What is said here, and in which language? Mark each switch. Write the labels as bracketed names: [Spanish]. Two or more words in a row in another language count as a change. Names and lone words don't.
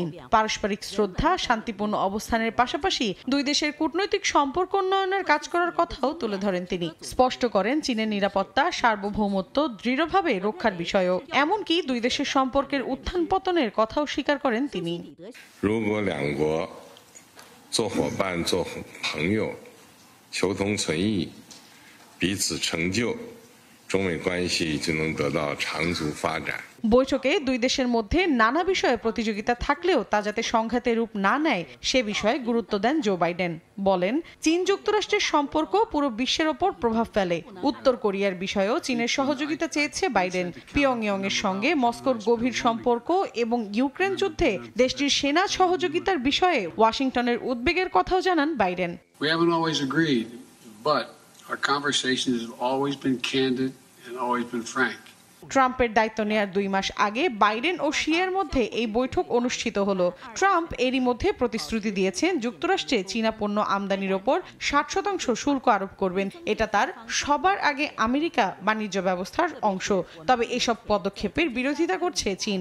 [Bangla] পারস্পরিক শ্রদ্ধা, শান্তিপূর্ণ অবস্থানের পাশাপাশি দুই দেশের কূটনৈতিক সম্পর্ক উন্নয়নের কাজ করার কথাও তুলে ধরেন তিনি। স্পষ্ট করেন চীনের নিরাপত্তা, সার্বভৌমত্ব দৃঢ়ভাবে রক্ষার বিষয়ও, এমনকি দুই দেশের সম্পর্কের উত্থান পতনের কথাও স্বীকার করেন তিনি। [Chinese] 求同存异，彼此成就，中美关系就能得到长足发展。 [Bangla] বৈঠকে দুই দেশের মধ্যে নানা বিষয়ে প্রতিযোগিতা থাকলেও তা যাতে সংঘাতে রূপ না নেয় সে বিষয়ে গুরুত্ব দেন জো বাইডেন। বলেন, চীন যুক্তরাষ্ট্রের সম্পর্ক পুরো বিশ্বের ওপর প্রভাব ফেলে। উত্তর কোরিয়ার বিষয়েও চীনের সহযোগিতা চেয়েছে বাইডেন। পিয়ংইয়ং এর সঙ্গে মস্কোর গভীর সম্পর্ক এবং ইউক্রেন যুদ্ধে দেশটির সেনা সহযোগিতার বিষয়ে ওয়াশিংটনের উদ্বেগের কথাও জানান বাইডেন। [English] We haven't always agreed, but our conversations have always been candid and always been frank. [Bangla] ট্রাম্পের দায়িত্ব নেয়ার 2 মাস আগে বাইডেন ও শিয়ের মধ্যে এই বৈঠক অনুষ্ঠিত হলো। ট্রাম্প এরই মধ্যে প্রতিশ্রুতি দিয়েছেন যুক্তরাষ্ট্রে চীনা পণ্য আমদানির ওপর 60% শুল্ক আরোপ করবেন। এটা তার সবার আগে আমেরিকা বাণিজ্য ব্যবস্থার অংশ। তবে এসব পদক্ষেপের বিরোধিতা করছে চীন।